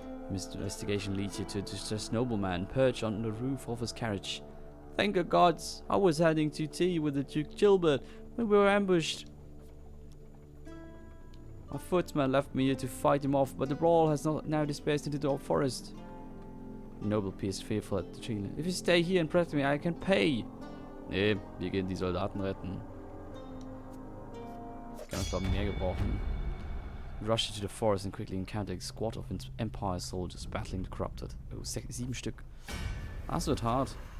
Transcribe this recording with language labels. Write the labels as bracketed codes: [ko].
[en] Investigation leads you to a distressed nobleman perched on the roof of his carriage. Thank the gods! I was heading to tea with the Duke Gilbert when we were ambushed. My footman left me here to fight him off, but the brawl has now dispersed into the forest. The noble pierced fearful at the tree. If you stay here and protect me, I can pay. [de] Nee, wir gehen die Soldaten retten. Ich kann uns glaube mehr gebrauchen. [en] You rush into the forest and quickly encounter a squad of Empire soldiers battling the corrupted. [de] Oh, 7 Stück. Das wird hart.